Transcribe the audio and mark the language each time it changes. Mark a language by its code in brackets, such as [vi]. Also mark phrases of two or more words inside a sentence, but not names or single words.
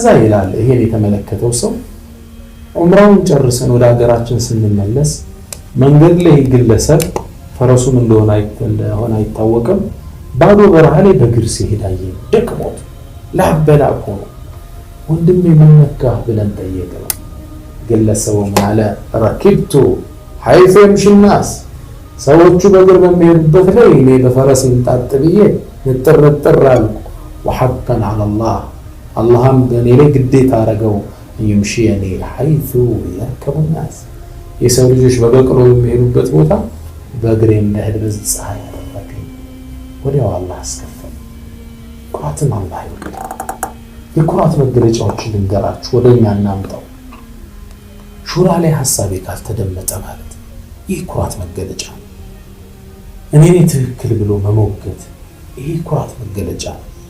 [am] ይላል ይሄን የተመለከተው ሰው ዑምራውን ጨርሰን ወደ ሀገራችን ስንመለስ መንገድ ላይ ግለሰብ ፈረሱም እንደሆነ አይታወቅም ባዶ በረሃ ላይ በእግር ሲሄድ አየን። ደክሞት ላበላብ ሆኖ ወንድሜ ምን ነካህ ብለን ጠየቅነው። ግለሰቡ አለ [ar] ركبت حيث يمشي الناس፣ [am] ሰዎቹ በእግር በሚሄዱበት ላይ እኔ በፈረስ እንጣጥ ብዬ ንጥርጥር አልኩ። [ar] وحقا على الله፣ [am] አላህም በእኔ ላይ ግዴታ አደረገው [ar] يمشيني حيث يركب الناس፣ [am] የሰው ልጆች በበቅሎ የሚሄዱበት ቦታ በእግሬ እንደሄድ በዚህ ፀሐይ ያደረገኝ። ወዲያው አላህ አስከፈለ። ኩራትን አላህ ይወዳል። የኩራት መገለጫዎችን ልንገራችሁ፣ ወደኛ እናምጣው። ሹራ ላይ ሐሳቤ ካልተደመጠ ማለት ይህ ኩራት መገለጫ ነው። እኔ ትክክል ብሎ መሞገት ይህ ኩራት መገለጫ ነው።